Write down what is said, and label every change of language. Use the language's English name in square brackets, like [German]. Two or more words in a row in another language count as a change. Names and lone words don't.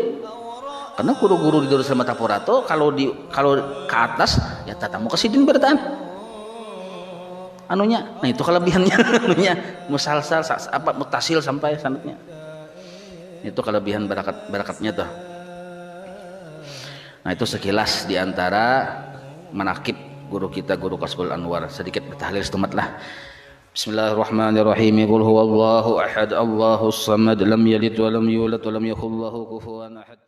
[Banjar] Karena guru-guru di Darussalam Mertapura tuh kalau ke atas ya tatamu ke sidin bertaan anunya. Nah itu kelebihannya anunya musalsal apa mutasil sampai sanadnya. Itu kelebihan barakatnya tuh. Nah itu sekilas diantara manakib guru kita, guru Kasbul Anwar. Sedikit bertahlil setumat lah. [Arabic] بسم الله الرحمن الرحيم. قل هو الله أحد، الله الصمد، لم يلد ولم يولد، ولم يكن له كفوا أحد.